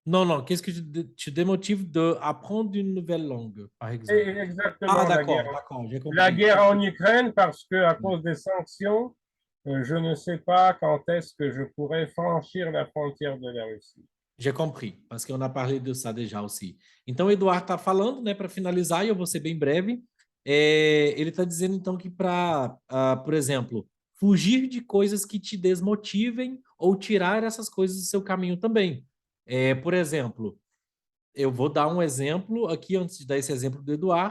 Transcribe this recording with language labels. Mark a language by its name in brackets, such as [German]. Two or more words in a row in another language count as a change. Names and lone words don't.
[French] Non, non, qu'est-ce que te démotive d'apprendre une nouvelle langue, par exemple? Ah, Exactement, d'accord, j'ai la compris. guerre en Ukraine, parce que à Oui. cause des sanctions, je ne sais pas quand est-ce que je pourrais franchir la frontière de la Russie. J'ai compris, parce qu'on a parlé de ça déjà aussi. [Portuguese] Então, o Eduardo está falando, né, para finalizar, e eu vou ser bem breve. Ele está dizendo, então, que para, por exemplo, fugir de coisas que te desmotivem ou tirar essas coisas do seu caminho também. Por exemplo, eu vou dar um exemplo aqui, antes de dar esse exemplo do Eduardo.